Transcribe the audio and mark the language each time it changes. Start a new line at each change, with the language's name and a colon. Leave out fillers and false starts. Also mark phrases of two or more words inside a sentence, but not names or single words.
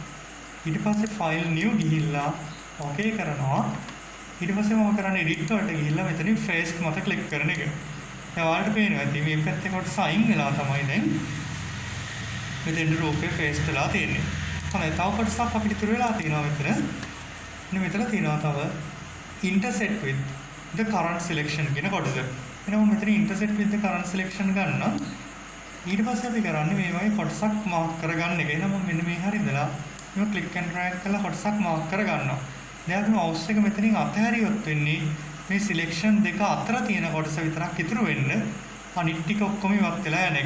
Sinhala: ඊට පස්සේ
English: file new
Sinhala: ගිහිල්ලා okay කරනවා. ඊට පස්සේ මම කරන්නේ edit වලට ගිහිල්ලා මෙතනින් paste මත click කරන එක. දැන් ඔයාලට පේනවා ඇති මේ පැත්තේ කොටස අයින් වෙලා තමයි දැන් මෙතෙන් රූපේ paste වෙලා තියෙන්නේ. හොඳයි තව කොටසක් අපිට ඉතුරු වෙලා තියෙනවා මෙතන. මෙතන තියෙනවා තව
English: intersect with the current selection
Sinhala: කියන කොටස. එහෙනම් මෙතන
English: intersect with the current selection
Sinhala: ගන්න. ඊට පස්සේ අපි කරන්නේ මේ වගේ කොටසක් මාක් කරගන්න එක. එහෙනම් මෙන්න මේ හරිය ඉඳලා මේ
English: click and drag
Sinhala: කරලා කොටසක් මාක් කර ගන්නවා. දැන් අපි මවුස් එක මෙතනින් අතහැරියොත් වෙන්නේ මේ සිලෙක්ෂන් දෙක අතර තියෙන කොටස විතරක් ඉතුරු වෙන්න. අනිත් ටික ඔක්කොම ඉවත් වෙලා යන එක.